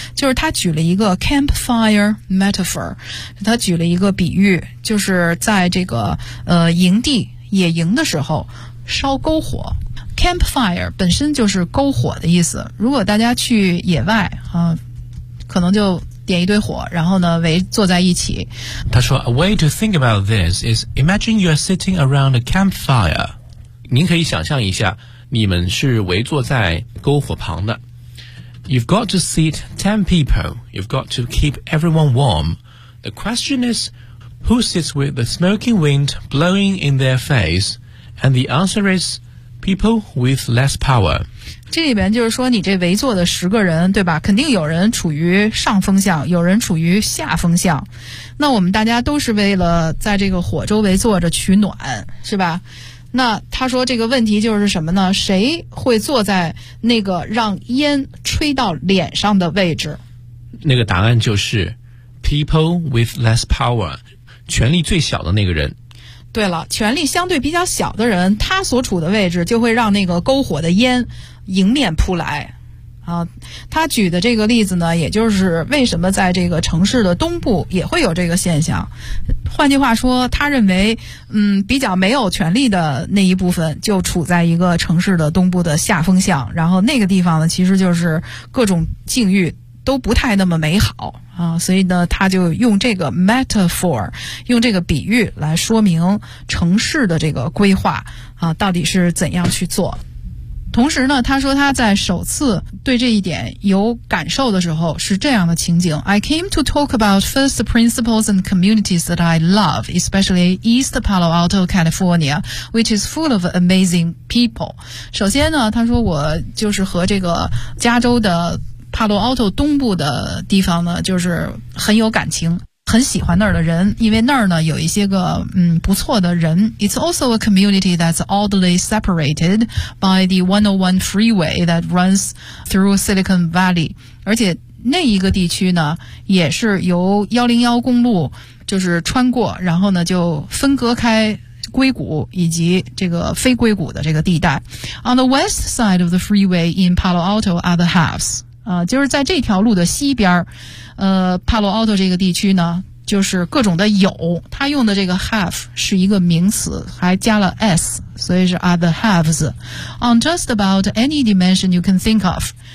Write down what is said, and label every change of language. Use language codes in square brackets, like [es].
[zh] 就是他举了一个 campfire metaphor， 他举了一个比喻，就是在这个营地野营的时候烧篝火。 campfire 本身就是篝火的意思，如果大家去野外啊，可能就点一堆火，然后呢围坐在一起。他说 [en] A way to think about this is imagine you are sitting around a campfire. [zh] 您可以想象一下，你们是围坐在篝火旁的。 [en] You've got to seat 10 people. You've got to keep everyone warm. The question is, who sits with the smoking wind blowing in their face? And the answer is, people with less power. [zh] 这里边就是说你这围坐的十个人对吧，肯定有人处于上风向，有人处于下风向，那我们大家都是为了在这个火周围坐着取暖是吧。那他说这个问题就是什么呢，谁会坐在那个让烟吹到脸上的位置，那个答案就是 [en] people with less power， [zh] 权力最小的那个人。对了，权力相对比较小的人，他所处的位置就会让那个篝火的烟迎面扑来啊，他举的这个例子呢，也就是为什么在这个城市的东部也会有这个现象。换句话说，他认为，比较没有权力的那一部分就处在一个城市的东部的下风向，然后那个地方呢，其实就是各种境遇都不太那么美好啊，所以呢，他就用这个 metaphor， 用这个比喻来说明城市的这个规划啊，到底是怎样去做。同时呢，他说他在首次对这一点有感受的时候是这样的情景 [en] I came to talk about first principles and communities that I love, especially East Palo Alto, California, which is full of amazing people. [zh] 首先呢，他说我就是和这个加州的帕洛奥托东部的地方呢，就是很有感情。很喜欢那儿的人，因为那儿呢有一些个不错的人。 [en] It's also a community that's oddly separated by the 101 freeway that runs through Silicon Valley. [zh] 而且那一个地区呢也是由101公路就是穿过，然后呢就分隔开硅谷以及这个非硅谷的这个地带。 [en] On the west side of the freeway in Palo Alto are the halves. [zh] 就是在这条路的西边帕洛奥托这个地区呢就是各种的有，他用的这个 have 是一个名词，还加了 s， 所以是 [en] are the haves on just about any dimension you can think of。